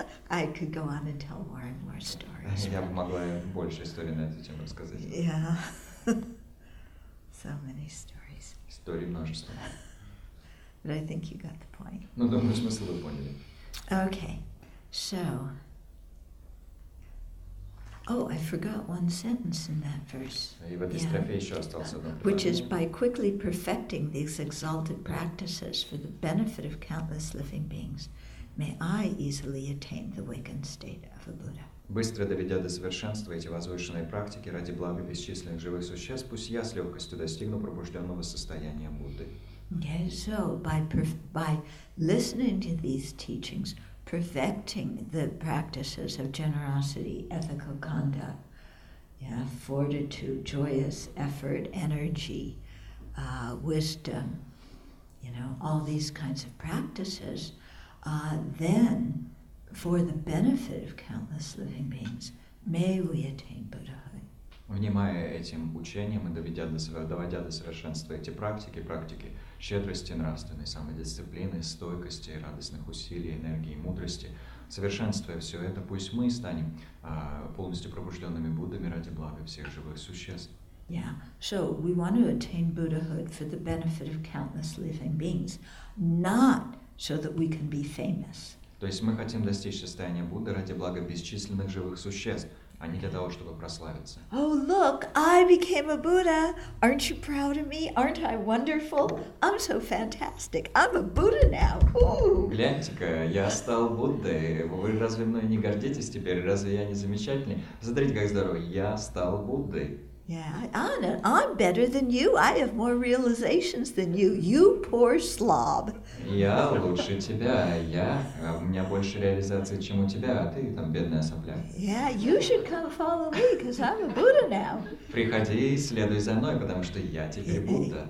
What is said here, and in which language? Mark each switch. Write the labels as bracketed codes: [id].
[en] I could go on and tell more and more stories. [ru] Я бы могла больше историй на эту тему рассказать. [en] Yeah. So many stories. [ru] Историй множество. [en] But I think you got the point. [ru] Думаю, смысл вы поняли. [en] Okay, so. Oh, I forgot one sentence in that verse. [ru] И в этой строфе еще остался одно [en] Which is [ru] предложение. [en] by quickly perfecting these exalted practices for the benefit of countless living beings, may I easily attain the awakened state of a Buddha. [ru] Быстро доведя до совершенства эти возвышенные практики ради блага бесчисленных живых существ, пусть я с легкостью достигну пробужденного состояния Будды. [en] Okay, so by listening to these teachings, perfecting the practices of generosity, ethical conduct, yeah, fortitude, joyous effort, energy, wisdom, all these kinds of practices, then for the benefit of countless living beings, may we attain Buddhahood. [ru] Внимая этим учениям и доводя до совершенства эти практики щедрости, нравственной самодисциплины, стойкости, радостных усилий, энергии, мудрости, совершенствуя все это, пусть мы станем полностью пробужденными Буддами ради блага всех живых существ. [en] Yeah, so we want to attain Buddhahood for the benefit of countless living beings, not so that we can be famous. [ru] То есть мы хотим достичь состояния Будды ради блага бесчисленных живых существ, а не для того, чтобы прославиться. [en] Oh, look, I became a Buddha. Aren't you proud of me? Aren't I wonderful? I'm so fantastic. I'm a Buddha now. Ooh. [ru] Гляньте-ка, я стал Буддой. Вы разве мной не гордитесь теперь? Разве я не замечательный? Смотрите, как здорово. Я стал Буддой. [en] Yeah, I'm better than you. I have more realizations than you. You poor slob. [ru] Я лучше тебя. У меня больше реализации, чем у тебя, а ты там бедная сопля. [en] Yeah, you should come follow me, because I'm a Buddha now. [ru] Приходи и следуй за мной, потому что я теперь Будда.